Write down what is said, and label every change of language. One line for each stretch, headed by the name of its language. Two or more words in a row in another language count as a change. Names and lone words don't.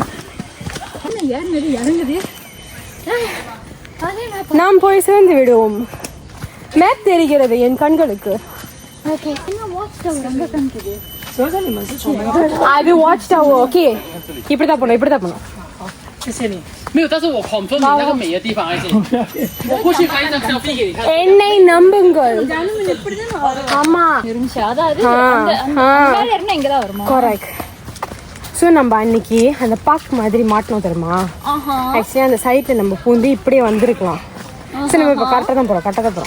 Tamil: ஏறினது இறங்குது. நாம் போய் சேர்ந்து விடுவோம். மேப் தெரிகிறது என் கண்களுக்கு. ஓகே என்ன
English: watch tower
Tamil: அங்க காமிக்குது. அது
English: watch tower. okay
Tamil: இப்படிதான் போனோம். இப்படிதான் போனோம்.
Chinese: 没有，但是我confirm你那个美的地方还是，我过去拍一张 selfie 给你看。
Tamil: என்னை நம்புங்கள். ஆமா இருந்துச்சு. அதாவது மேல இருந்தா இங்க தான் வருமா? கரெக்ட். ஸோ நம்ம அன்னைக்கு அந்த பார்க் மாதிரி மாட்டணும் தெரியுமா? ஆக்சுவலி அந்த சைட்டில் நம்ம பூந்து இப்படியே வந்திருக்கலாம். சரி நம்ம இப்போ கரெக்டாக தான் போகிறோம்.